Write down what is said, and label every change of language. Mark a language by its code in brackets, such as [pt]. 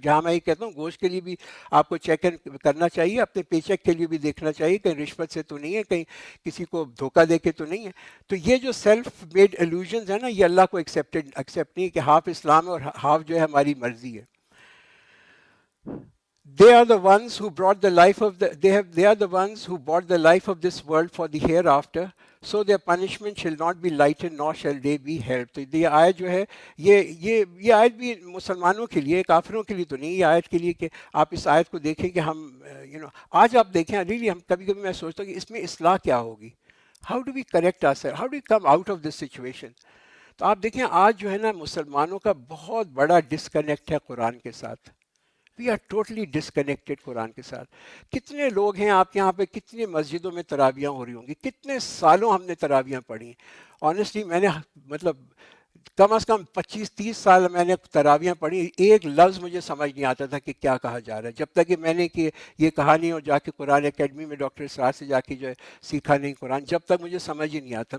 [ur] جہاں میں یہ کہتا ہوں گوشت کے لیے بھی آپ کو چیک کرنا چاہیے, اپنے پے چیک کے لیے بھی دیکھنا چاہیے کہیں رشوت سے تو نہیں ہے, کہیں کسی کو دھوکہ دے کے تو نہیں ہے. تو یہ جو سیلف میڈ ایلوژنز ہیں نا, یہ اللہ کو ایکسیپٹ نہیں کہ ہاف اسلام ہے اور ہاف جو ہے ہماری مرضی ہے. [en] They are the ones who brought the life of they are the ones who bought the life of this world for the hereafter, so their punishment shall not be lightened nor shall they be helped. [ur] تو یہ آیت جو ہے یہ آیت بھی مسلمانوں کے لیے, کافروں کے لیے تو نہیں. یہ آیت کے لیے کہ آپ اس آیت کو دیکھیں کہ ہم آج آپ دیکھیں ریلی ہم کبھی کبھی میں سوچتا ہوں کہ اس میں اصلاح کیا ہوگی. [en] How do we correct ourselves, how do we come out of this situation. [ur] تو آپ دیکھیں آج جو ہے نا مسلمانوں کا بہت بڑا ڈسکنیکٹ ہے قرآن کے ساتھ. [en] we are totally disconnected [ur] قرآن کے ساتھ. کتنے لوگ ہیں آپ کے یہاں پہ, کتنی مسجدوں میں تراویاں ہو رہی ہوں گی, کتنے سالوں ہم نے تراویاں پڑھی ہیں. آنیسٹلی میں نے مطلب کم از کم 25-30 سال میں نے تراویاں پڑھی, ایک لفظ مجھے سمجھ نہیں آتا تھا کہ کیا کہا جا رہا ہے, جب تک کہ میں نے کہ یہ کہانی اور جا کے قرآن اکیڈمی میں ڈاکٹر اسرار سے جا کے جو ہے سیکھا نہیں قرآن, جب تک مجھے سمجھ ہی نہیں آتا.